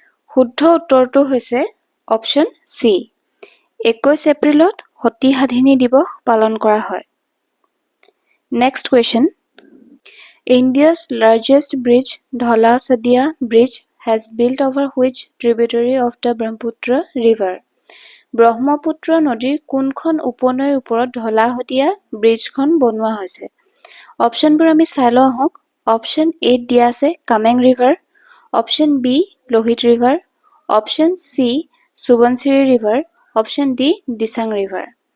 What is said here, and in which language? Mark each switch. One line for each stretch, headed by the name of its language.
Assamese: শুদ্ধ উত্তৰটো হৈছে অপশ্যন চি, 21 এপ্ৰিলত সতী সাধিনী দিৱস পালন কৰা হয়। Next question.
English: India's largest bridge, Dhala Sadia Bridge, has built over which tributary of the Brahmaputra River?
Assamese: Brahmaputra নদীৰ কোনখন উপনৈৰ ওপৰত ঢলা শদিয়া ব্ৰিজখন বনোৱা হৈছে? অপশ্যনবোৰ আমি চাই লওঁ আহক। অপশ্যন এত দিয়া আছে Kameng river, option B Lohit river, option C Subansiri river, option D Disang river.